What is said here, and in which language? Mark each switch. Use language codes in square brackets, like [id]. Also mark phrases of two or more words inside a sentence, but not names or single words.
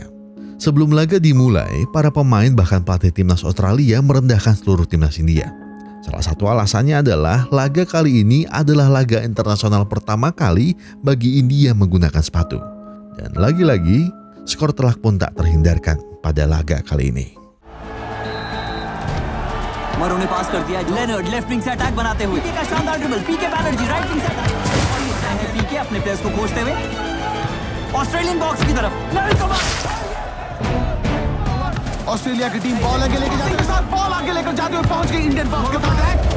[id] Sebelum laga dimulai, para pemain bahkan pelatih timnas Australia merendahkan seluruh timnas India. Salah satu alasannya adalah laga kali ini adalah laga internasional pertama kali bagi India menggunakan sepatu. Dan lagi-lagi, skor telak pun tak terhindarkan pada laga kali ini. [hi] मरो ने पास कर दिया लेनर्ड [en] left wing [hi] से अटैक बनाते हुए पीके का शानदार ड्रिबल पीके बैनर्जी [en] right wing [hi] से पीके अपने प्लेयर्स को खोजते हुए [en] Australian box [hi] की तरफ ऑस्ट्रेलिया की [en] team ball [hi] आगे लेके जाते हुए साथ बॉल आगे लेकर जाते हुए पहुंच गई [en] Indian box [hi] के पास और